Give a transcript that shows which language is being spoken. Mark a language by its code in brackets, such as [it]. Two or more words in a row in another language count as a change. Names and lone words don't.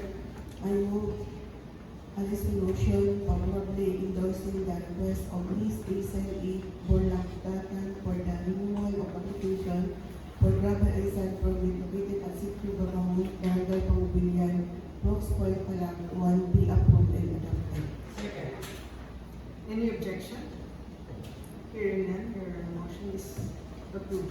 [en] I move this motion favorably endorsing the request of Ms. Hazel E. Borlak-Datan for the renewal of application for gravel and sand permit located at Sitio Babangon, Barangay Pangubilian, Brooks Point, Palawan, be approved and adopted. Second. Any objection? Hearing none, your motion is approved.